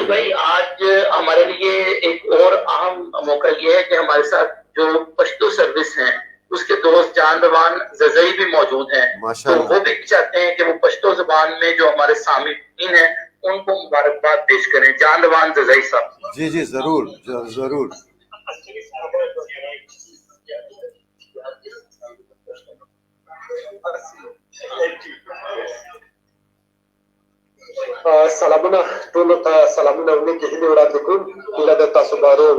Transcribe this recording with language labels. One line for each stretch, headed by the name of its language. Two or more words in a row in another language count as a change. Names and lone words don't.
Urdu: بھائی۔ آج ہمارے لیے ایک اور اہم موقع یہ ہے کہ ہمارے ساتھ جو پشتو سروس ہیں اس کے دوست جان روان زرزئی بھی موجود ہیں، تو وہ بھی چاہتے ہیں کہ وہ پشتو زبان میں جو ہمارے سامعین ہیں ان کو مبارکباد پیش کریں۔ جان روان زرزئی صاحب۔ جی جی ضرور ضرور۔
Pashto: سلامونه ټولو ته سلامونه ونکي هیلې وړاندې کوم، هیله ده تاسو به روغ